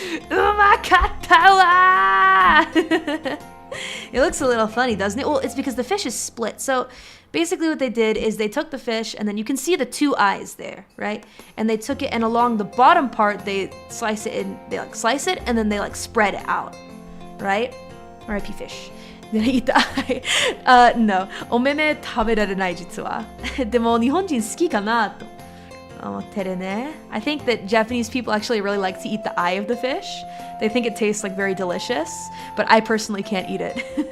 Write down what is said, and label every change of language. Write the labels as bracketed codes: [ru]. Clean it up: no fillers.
[ja] Umakatta wa! [en] It looks a little funny, doesn't it? Well, it's because the fish is split. So basically what they did is they took the fish and then you can see the 2 eyes there, right? And they took it and along the bottom part, they slice it and they like slice it and then they like spread it out, right? R.I.P. fish. Did I eat the eye? No. [ja] お目目食べられない実は。でも日本人好きかなと思ってるね。 [en] I think that Japanese people actually really like to eat the eye of the fish. They think it tastes like very delicious, but I personally can't eat it.